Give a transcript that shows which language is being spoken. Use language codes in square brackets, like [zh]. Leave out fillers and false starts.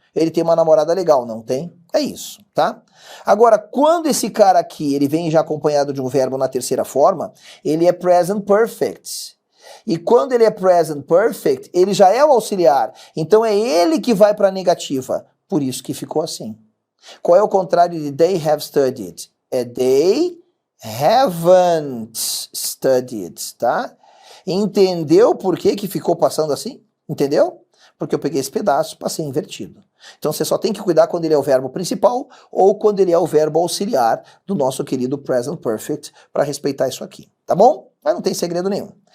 [pt] Ele tem uma namorada legal, não tem? É isso, tá? Agora, quando esse cara aqui, ele vem já acompanhado de um verbo na terceira forma, ele é present perfect. E quando ele é present perfect, ele já é o auxiliar. Então é ele que vai para a negativa. Por isso que ficou assim. Qual é o contrário de [en] they have studied? É they haven't studied, tá? [pt] Entendeu por que ficou passando assim? Entendeu? Porque eu peguei esse pedaço, passei invertido. Então você só tem que cuidar quando ele é o verbo principal ou quando ele é o verbo auxiliar do nosso querido present perfect para respeitar isso aqui, tá bom? Mas não tem segredo nenhum.